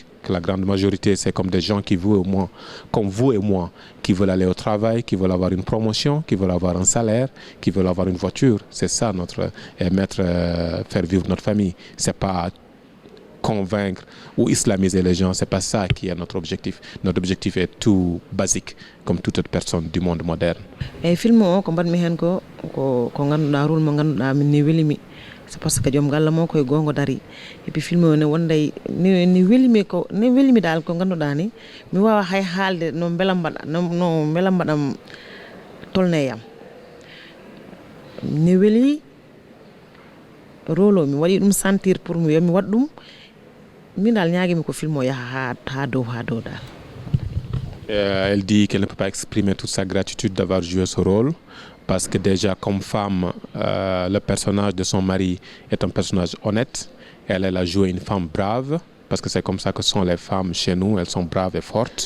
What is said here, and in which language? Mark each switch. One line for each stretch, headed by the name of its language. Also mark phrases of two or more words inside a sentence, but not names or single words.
French: Que la grande majorité, c'est comme des gens comme vous et moi, qui veulent aller au travail, qui veulent avoir une promotion, qui veulent avoir un salaire, qui veulent avoir une voiture. C'est ça faire vivre notre famille. C'est pas convaincre ou islamiser les gens, c'est pas ça qui est notre objectif. Notre objectif est tout basique, comme toute autre personne du monde moderne.
Fula: Et film o ko mbatmi hen ko ganduɗa rôle mo ganduɗa min ni welimi
French: c'est parce que
Fula: joom galla mo koye gongo dari
French: et puis
Fula: film o ne wonday ni welimi dal ko ganduɗa ni mi wawa hay haalde no belam mbaɗam tolneyam ni weli rôle o mi waɗi ɗum
French: sentir pour
Fula: mi yomi waɗ ɗum min dal ñaagimi ko film o yaha ha dow dal.
French: Elle dit qu'elle ne peut pas exprimer toute sa gratitude d'avoir joué ce rôle parce que déjà comme femme, le personnage de son mari est un personnage honnête. Elle a joué une femme brave parce que c'est comme ça que sont les femmes chez nous, elles sont braves et fortes.